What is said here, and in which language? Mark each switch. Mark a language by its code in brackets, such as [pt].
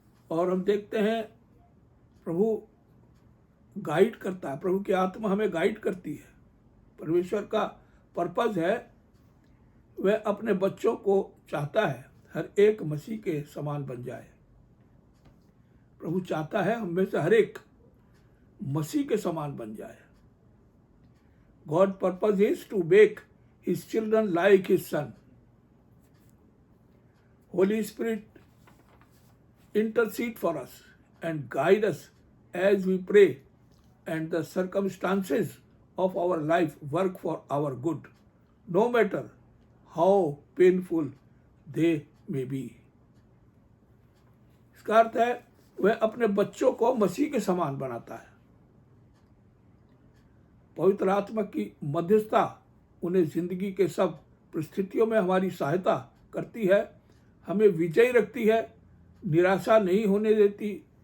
[hi] और हम देखते हैं प्रभु गाइड करता है, प्रभु की आत्मा हमें गाइड करती है। परमेश्वर का पर्पस है, वह अपने बच्चों को चाहता है हर एक मसीह के समान बन जाए। प्रभु चाहता है हम में से हर एक मसीह के समान बन जाए। [en] God purpose is to make his children like his son. Holy Spirit intercede for us and guide us as we pray, and the circumstances of our life work for our good, no matter how painful they may be. [hi] इसका अर्थ है वह अपने बच्चों को मसीह के समान बनाता है। पवित्र आत्मा की मध्यस्थता उन्हें जिंदगी के सब परिस्थितियों में हमारी सहायता करती है, हमें विजयी रखती है, निराशा नहीं होने देती।